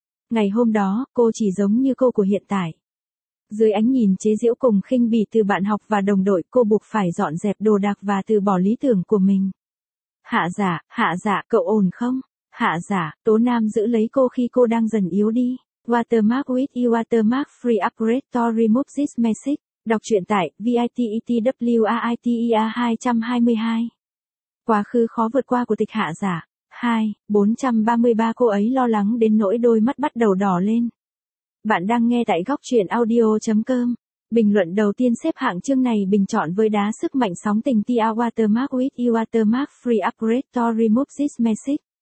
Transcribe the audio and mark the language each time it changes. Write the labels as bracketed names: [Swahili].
[Vietnamese] Ngày hôm đó, cô chỉ giống như cô của hiện tại. Dưới ánh nhìn chế giễu cùng khinh bỉ từ bạn học và đồng đội, cô buộc phải dọn dẹp đồ đạc và từ bỏ lý tưởng của mình. Hạ giả, cậu ổn không? Hạ giả, Tố Nam giữ lấy cô khi cô đang dần yếu đi. [English] Watermark with you watermark free upgrade to remove this message. [Vietnamese] Đọc truyện tại VITETWAITER 222. Quá khứ khó vượt qua của tịch hạ giả. 2433 cô ấy lo lắng đến nỗi đôi mắt bắt đầu đỏ lên. Bạn đang nghe tại gocchuyenaudio.com. Bình luận đầu tiên xếp hạng chương này bình chọn với đá sức mạnh sóng tình TR [English] watermark with you watermark free upgrade to remove this message.